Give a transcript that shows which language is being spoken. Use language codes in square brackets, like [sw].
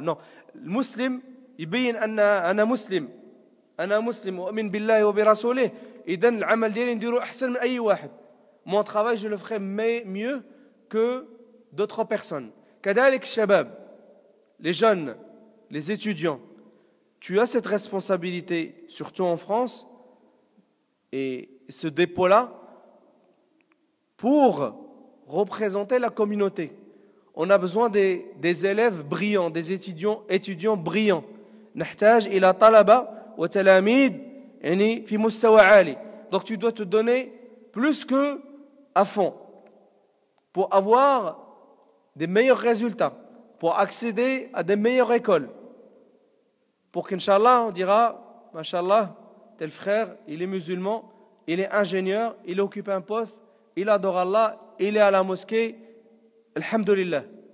[fr] Non, le musulman, [ar] يبين أنا مسلم وأؤمن بالله وبرسوله إذن العمل ديالي نديرو أحسن من أي واحد. [fr] Mon travail, je le ferai mieux que d'autres personnes. [ar] كذلك الشباب, [fr] les jeunes, les étudiants, tu as cette responsabilité, surtout en France, et ce dépôt-là, pour représenter la communauté. On a besoin des élèves brillants, des étudiants brillants. [ar] نحتاج إلى طلبة وتلاميذ يعني في مستوى عالي. [fr] Donc tu dois te donner plus que à fond pour avoir des meilleurs résultats, pour accéder à des meilleures écoles, pour qu'Inch'Allah on dira, Masha'Allah, tel frère, il est musulman, il est ingénieur, il occupe un poste, il adore Allah, il est à la mosquée, Alhamdulillah.